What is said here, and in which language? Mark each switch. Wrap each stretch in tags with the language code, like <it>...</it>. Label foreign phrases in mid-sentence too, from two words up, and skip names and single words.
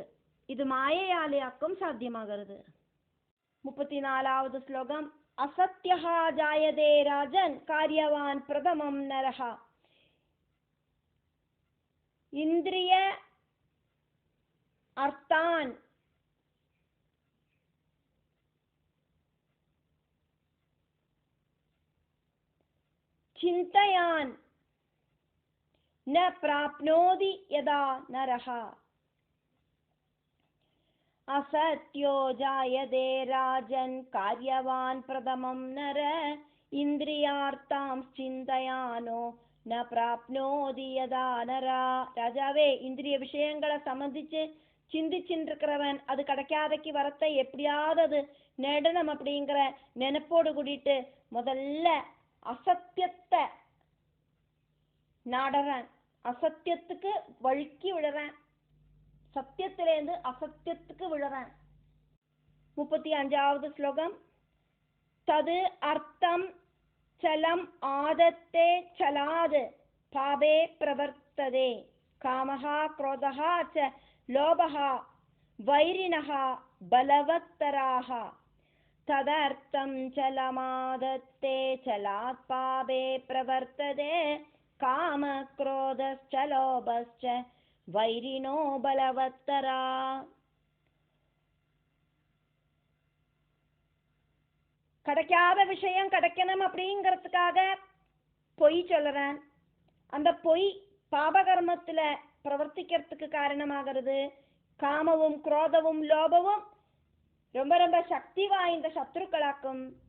<ta>இது மாயையாலேயாக்கும் சாத்தியமாகிறது. 34வது ஸ்லோகம்.</ta> <sa>असत्यः जायते राजन् कार्यवान् प्रथमम् नरः. इन्द्रिय अर्थान् चिन्तयान न प्राप्नोति यदा नरः. असत्यो जायते राजन् कार्यवान् प्रथमं नर इंद्रियार्थां चिन्तयानो न प्राप्नोति यदा नरा.</sa> <ta>ராஜாவே, இந்திரிய விஷயங்களை சம்பந்திச்சு சிந்திச்சுருக்கிறவன் அது கிடைக்காதக்கு வரத்தை எப்படியாவது அது நேடணும் அப்படிங்கிற நினைப்போடு கூடிட்டு முதல்ல அசத்தியத்தை நாடுறேன், அசத்தியத்துக்கு வழுக்கி விடுறேன், சத்தியத்திலேருந்து அசத்தியத்துக்கு விடுறேன். 35வது ஸ்லோகம்.</ta> <sa>तत् अर्थम् चलम् आदत्ते चलात् पापे प्रवर्तते कामः क्रोधः च लोभः वैरिणः बलवत्तराः तदर्थं चलमादत्ते चलात् पापे प्रवर्तते कामक्रोधश्च लोभश्च वैरिणो बलवत्तरा.</sa> <ta>கிடைக்காத விஷயம் கிடைக்கணும் அப்படிங்கிறதுக்காக பொய் சொல்றேன். அந்த பொய் பாபகர்மத்துல பிரவர்த்திக்கிறதுக்கு காரணமாகிறது. காமவும் குரோதவும் லோபமும் ரொம்ப ரொம்ப சக்தி வாய்ந்த சத்ருக்களாக்கும்.</ta>